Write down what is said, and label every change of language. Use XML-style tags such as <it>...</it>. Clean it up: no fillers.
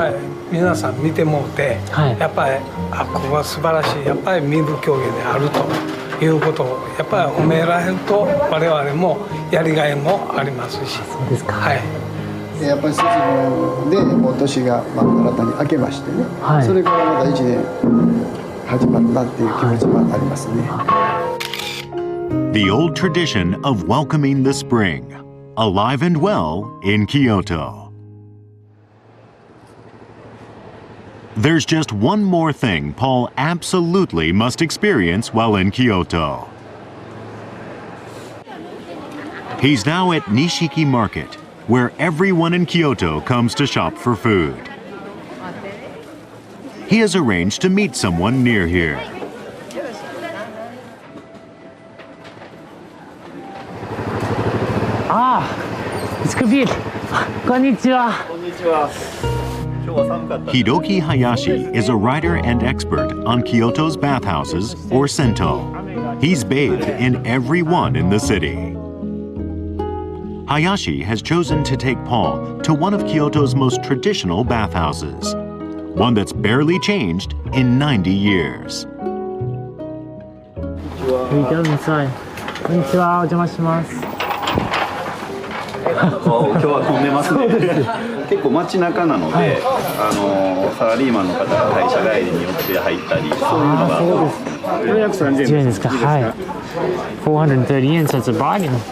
<ja>やっぱり皆さん見てもうて、はい、やっぱりここは素晴らしい、やっぱり民部競技であるということをやっぱり褒められると我々もやりがいもありますし。そうですか。はい。やっぱり節分でもう年が新たに明けましてね、はい、それからまた1年始まるなっていう気持ちもありますね。</ja> <en>The old tradition of welcoming the spring, alive and well in Kyoto. There's just one more thing Paul absolutely must experience while in Kyoto. He's now at Nishiki Market, where everyone in Kyoto comes to shop for food. He has arranged to meet someone near here. Ah, it's Kabir. Konnichiwa. Hiroki Hayashi is a writer and expert on Kyoto's bathhouses or sento. He's bathed in every one in the city. Hayashi has chosen to take Paul to one of Kyoto's most traditional bathhouses, one that's barely changed in 90 years. We go inside.</en> <ja>こんにちは、お邪魔します。今日は混んでますね。結構街中なので、はい、サラリーマンの方が会社帰りに寄って入ったり、そういうのが。そうです。 430円ですか。はい。430円、</ja> <en>so it's a bargain。</en>